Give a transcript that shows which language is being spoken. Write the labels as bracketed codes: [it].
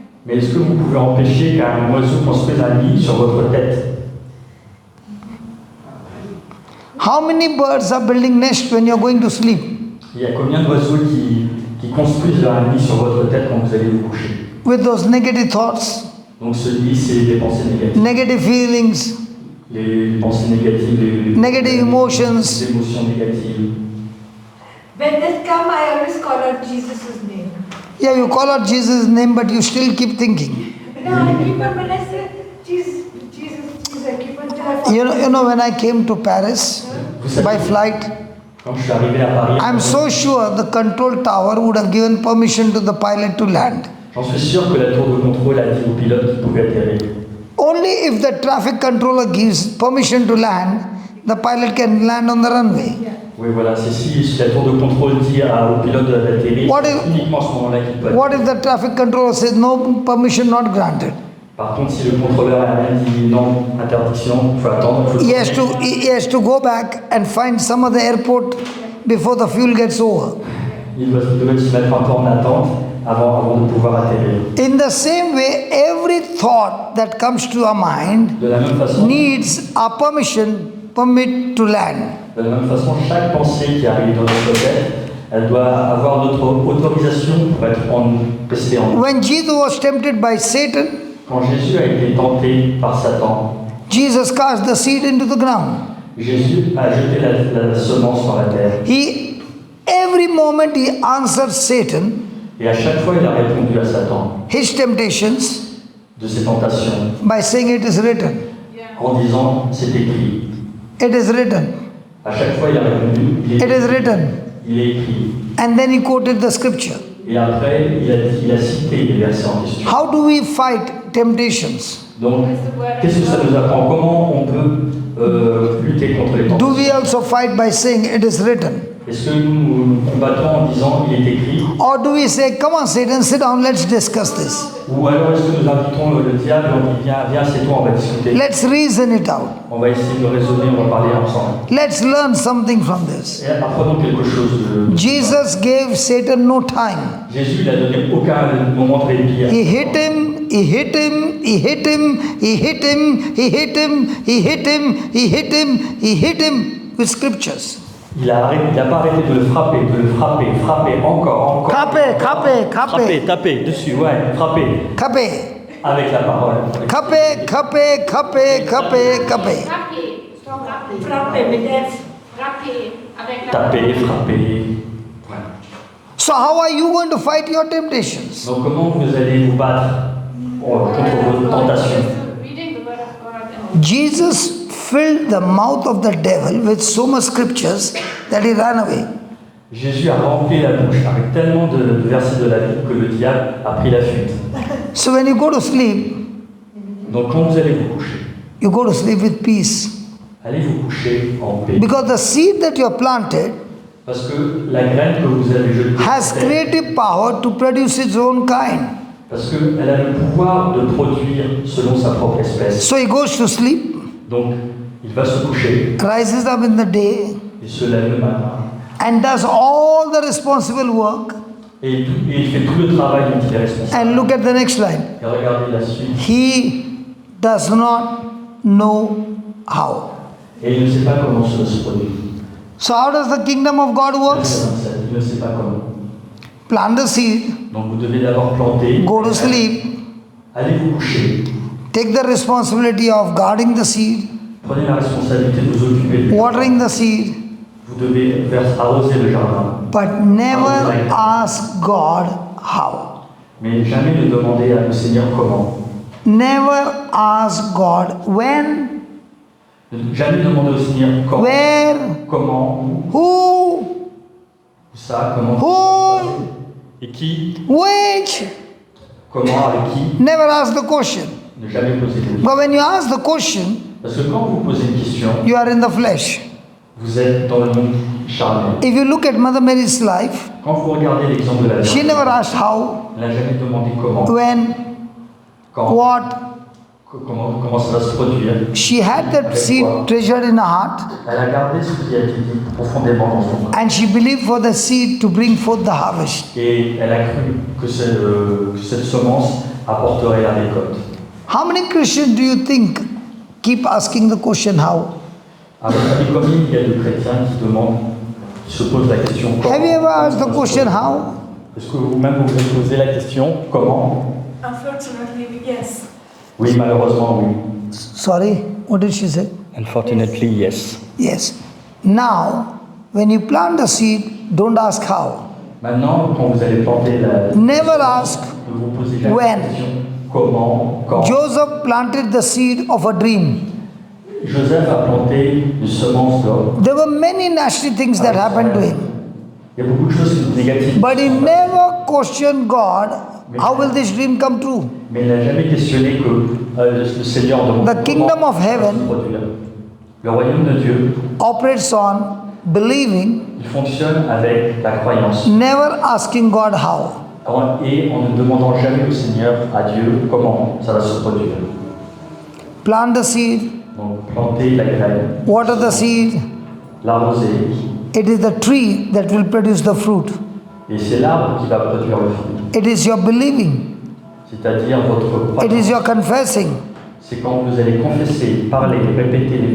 [fr] Mais est-ce que vous pouvez empêcher qu'un oiseau construise un nid sur votre tête? [en] How many birds are building nest when you're going to sleep? [fr] Il y a combien d'oiseaux qui construisent leur nid sur votre tête quand vous allez vous coucher? [en] With those negative thoughts, [fr] Donc ce nid, c'est les pensées négatives. [en] negative feelings, [fr] Les pensées négatives, [en] negative emotions. [fr] les émotions négatives. [en] When they come, I always call out Jesus' name. Yeah, you call out Jesus' name, but you still keep thinking. No, I keep on, when I say Jesus, I keep on telling. You know, when I came to Paris by flight, [fr] Quand je suis arrivé à Paris, [en] I'm so sure the control tower would have given permission to the pilot to land. [fr] j'en suis sûr que la tour de contrôle a dit au pilote qu'il pouvait atterrir. [en] Only if the traffic controller gives permission to land, the pilot can land on the runway. [fr] Oui, voilà, c'est si la tour de contrôle dit au pilote d'atterrir, [en] What [fr] c'est [en] if- [fr] uniquement à ce moment-là qu'il peut atterrir. [en] What if the traffic controller says no, permission not granted? [fr] Par contre, si le contrôleur aérien dit non, interdiction, il faut attendre. [en] He has to go back and find some other airport before the fuel gets over. [fr] Il doit se mettre un peu en attente avant de pouvoir atterrir. [en] In the same way, every thought that comes to our mind [fr] De la même façon, [en] needs our permit to land. [fr] de la même façon, chaque pensée qui arrive dans notre tête, elle doit avoir notre autorisation pour être restée en nous. [en] When Jesus was tempted by Satan, [fr] Quand Jésus a été tenté par Satan, [en] Jesus cast the seed into the ground. [fr] Jésus a jeté la semence dans la terre. [en] Every moment he answered Satan, [fr] Et à chaque fois, il a répondu à Satan [en] his temptations, [fr] de ses tentations [en] by saying it is written. [fr] en disant c'est écrit. [en] It is written. [fr] À chaque fois, il a répondu [en] It is written. [fr] il est écrit. [en] And then he quoted the scripture. [fr] Et après, il a cité les versets en question. [en] How do we fight temptations? [fr] Donc, qu'est-ce que ça nous apprend? Comment on peut lutter contre les [en] Do [fr] tentations? [en] we also fight by saying it is written? [fr] Est-ce que nous combattons en disant il est écrit? [en] Or do we say, come on, Satan, sit down, let's discuss this? [fr] Ou alors est-ce que nous invitons le diable et on dit viens, c'est toi, on va discuter. [en] Let's reason it out. [fr] On va essayer de raisonner, on va parler ensemble. [en] Let's learn something from this. [fr] Et apprenons quelque chose de... [en] Jesus gave Satan no time. [fr] Jésus, il a donné aucun moment de répit. He hit him, he hit him, he hit him, he hit him, he hit him, he hit him, he hit him, he hit him with scriptures. Il a pas arrêté de le frapper, encore. Frapper, taper dessus, ouais, frapper. Kapé, Avec la parole. kapé, kapé, kapé, kapé, kapé. Frapper, stop frapper. [en] Frappe with that. [fr] Frapper avec la Taper, frapper. Ouais. [en] So how are you going to fight your temptations? [fr] Donc comment vous allez vous battre contre vos tentations? [en] Reading the word of God and Jesus filled the mouth of the devil with so much scriptures that he ran away. [fr] Jésus a rempli la bouche avec tellement de versets de la Bible que le diable a pris la fuite. [en] So when you go to sleep, [fr] Donc quand vous allez vous coucher, [en] you go to sleep with peace. [fr] allez vous coucher en paix. [en] Because the seed that you have planted [fr] Parce que la graine que vous avez jetée, [en] has creative power to produce its own kind. [fr] parce qu'elle a le pouvoir de produire selon sa propre espèce. [en] So he goes to sleep, [fr] Donc il va se coucher, [en] rises up in the day, [fr] il se lève le matin [en] and does all the responsible work. [fr] et il fait tout le travail dont il est responsable. [en] And look at the next line. [fr] Et regardez la suite. [en] He does not know how. [fr] Et il ne sait pas comment cela se produit. [en] So how does the kingdom of God works? [fr] Il ne sait pas comment. [en] Plant the seed, [fr] Donc vous devez d'abord planter, [en] go to sleep, [fr] allez vous coucher, [en] take the responsibility of guarding the seed, [fr] prenez la responsabilité de vous occuper du [en] watering the seed, [fr] Vous devez arroser le jardin, [en] but never ask God how. [fr] mais jamais ne demandez à le Seigneur comment. [en] Never ask God when, [fr] Jamais demander au Seigneur comment, [en] where, [fr] comment, [en] who, [fr] où ça, comment, [en] whom, [fr] et qui, [en] which. [fr] comment, avec qui. [en] Never ask the question. [fr] Ne jamais poser de questions. [en] But when you ask the question, [fr] Parce que quand vous posez une question, [en] you are in the flesh. [fr] vous êtes dans le monde charnel. [en] If you look at Mother Mary's life, [fr] Quand vous regardez l'exemple de la [en] she [fr] Vierge, [en] never asked how, [fr] elle n'a jamais demandé comment, [en] when, [fr] quand, [en] what. [fr] comment ça va se produire. [en] She had that seed treasured in her heart, [fr] Elle a gardé ce qui a été dit profondément dans son cœur. [en] and she believed for the seed to bring forth the harvest. [fr] Et elle a cru que cette semence apporterait la récolte. [en] How many Christians do you think keep asking the question how? [fr] À votre avis, combien il y a de chrétiens qui se posent la question [en] Have you ever asked the question how? [fr] Est-ce que vous-même vous vous posez la question comment? [en] Unfortunately, yes. [fr] Oui, malheureusement, oui. [en] Sorry, what did she say? Unfortunately, yes. Yes. Now, when you plant the seed, don't ask how. [fr] Maintenant, quand vous allez planter [en] Never ask [fr] ne vous posez jamais [en] when. [fr] la question comment, quand. [en] Joseph planted the seed of a dream. [fr] Joseph a planté une semence d'or. [en] There were many nasty things that happened to him. [fr] Il y a beaucoup de choses négatives. [en] But he never questioned God, how will this dream come true? [fr] Mais il n'a jamais questionné que le Seigneur demande. [en] The kingdom of heaven [fr] Le royaume de Dieu, [en] operates on believing, [fr] il fonctionne avec la croyance. [en] never asking God how. [fr] Et en ne demandant jamais au Seigneur, à Dieu, comment ça va se produire. [en] Plant the seed, [fr] Donc planter la graine, [en] water the seed. [fr] l'arroser, [en] It is the tree that will produce the fruit. [fr] et c'est l'arbre qui va produire le fruit. [en] It is your believing. [fr] C'est-à-dire votre [en] It is [fr] croyance. [en] your confessing [fr] C'est quand vous allez confesser, parler, répéter les